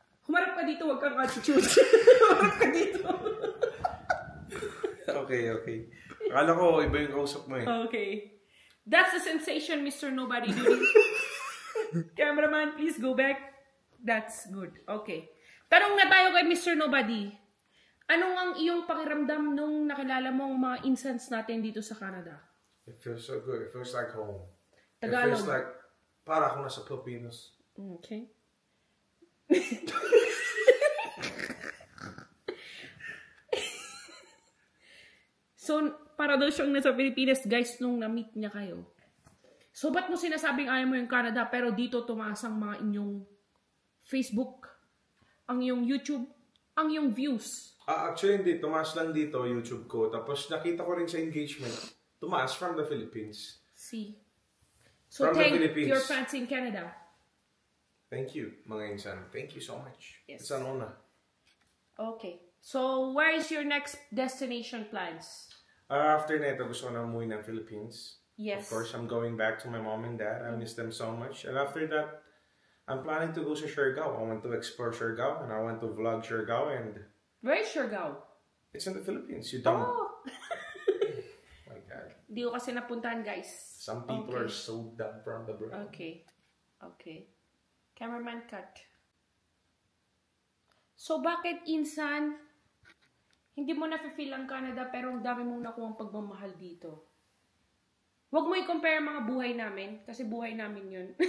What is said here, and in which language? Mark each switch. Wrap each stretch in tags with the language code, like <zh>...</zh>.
<tl>Humarap ka dito, huwag kang attitude. Humarap ka dito. Okay. Akala ko, iba yung kausap mo eh.</tl> <en>Okay. That's the sensation, Mr. Nobody Duty. Cameraman, please go back. That's good.</en> <tl>Okay. Tanong na tayo kay Mr. Nobody. Anong ang iyong pakiramdam nung nakilala mo ang mga incense natin dito sa Canada?</tl> <en>It feels so good. It feels like home. Tagalog. It feels like,</en> <tl>para ako nasa Pilipinas.</tl> <en>Okay.</en> <tl>So, para daw siyang nasa Pilipinas, guys, nung na-meet niya kayo. So, ba't mo sinasabing ayaw mo yung Canada, pero dito tumaas ang mga inyong Facebook, ang iyong YouTube, ang iyong views? Actually, hindi. Tumaas lang dito, YouTube ko. Tapos, nakita ko rin sa engagement. Tumaas</tl> <en>from the Philippines. See? So, From the thank Philippines. your fans in Canada. Thank you,</en> <tl>mga insan.</tl> <en>Thank you so much. Yes. It's an honor. Okay. So, where is your next destination plans?</en> <tl>After neto, gusto ko na umuwi ng Philippines.</tl> <en>Yes. Of course, I'm going back to my mom and dad. I miss them so much. And after that, I'm planning to go to Siargao. I want to explore Siargao and I want to vlog Siargao. And Where is Siargao? it's in the Philippines. You don't. Oh! My God.</en> <tl>Di ko kasi napuntahan, guys.</tl> <en>Some people are so dumb from the brain. Okay. Okay. Cameraman cut.</en> <tl>So, bakit insan hindi mo na-feel ang Canada pero ang dami mong nakuha ang pagmamahal dito? Huwag mo i-compare mga buhay namin kasi buhay namin yun.</tl>